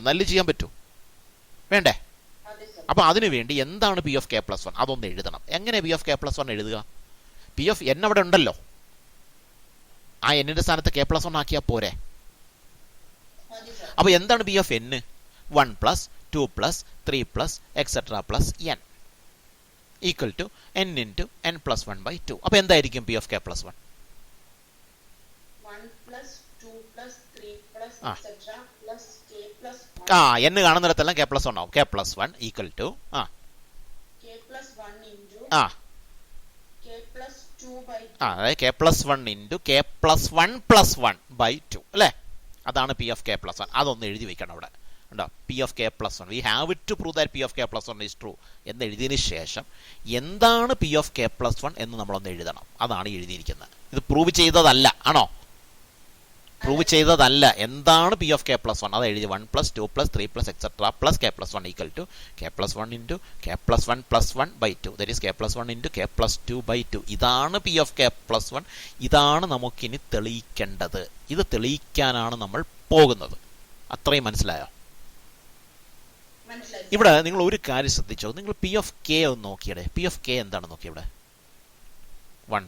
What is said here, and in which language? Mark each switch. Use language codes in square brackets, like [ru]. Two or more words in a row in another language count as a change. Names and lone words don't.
[ml] എന്നാലും ചെയ്യാൻ പറ്റൂ, വേണ്ടേ? അപ്പോൾ അതിനു വേണ്ടി എന്താണ് [en] P of K plus 1 [ml] അതൊന്ന് എഴുതണം. [en] എങ്ങനെ P of K plus 1 എഴുതുക? P of N [ml] അവിടെ ഉണ്ടല്ലോ. ആ എന്നിന്റെ സ്ഥാനത്ത് [en] k plus 1 [ml] ആക്കിയാൽ പോരെ? അപ്പോൾ എന്താണ് [en] P of N? 1 plus 2 plus 3 plus etc. plus n equal to n into n plus 1 by 2. [ml] അപ്പോൾ എന്തായിരിക്കും [en] P of K plus 1? 1 plus 2 plus 3 plus etc. plus k plus 1. n കാണുന്നിടത്തെല്ലാം k plus 1 ആവും. k plus 1 equal to k plus 1 into k plus 2 by 2. അതായത് k plus 1 into k plus 1 plus 1 by 2 അല്ലേ? [ml] അതാണ് [en] P of K plus 1. [ml] അതൊന്ന് എഴുതി വെക്കണം അവിടെ. ഉണ്ടോ? [en] P of K plus 1 we have to prove that P of K plus 1 is true [ml] എന്ന് എഴുതിയതിന് ശേഷം എന്താണ് [en] P of K plus 1 [ml] എന്ന് നമ്മളൊന്ന് എഴുതണം. അതാണ് എഴുതിയിരിക്കുന്നത്. ഇത് പ്രൂവ് ചെയ്തതല്ല, ആണോ? പ്രൂവ് ചെയ്തതല്ല. [en] എന്താണ് P of K plus 1 [ml] അത് എഴുതി. [en] 1 plus 2 plus 3 plus etc. plus k plus 1 equal to k plus 1 into k plus 1 plus 1 by 2. that is k plus 1 into k plus 2 by 2. ഇതാണ് P of K plus 1. [ml] ഇതാണ് നമുക്കിനി തെളിയിക്കേണ്ടത്. ഇത് തെളിയിക്കാനാണ് നമ്മൾ പോകുന്നത്. അത്രയും മനസ്സിലായോ? ഇവിടെ നിങ്ങൾ ഒരു കാര്യം ശ്രദ്ധിച്ചോ. നിങ്ങൾ [en] P of K [ml] ഒന്ന് നോക്കിയടെ. [en] P of K [ml] എന്താണ് നോക്കിയ ഇവിടെ?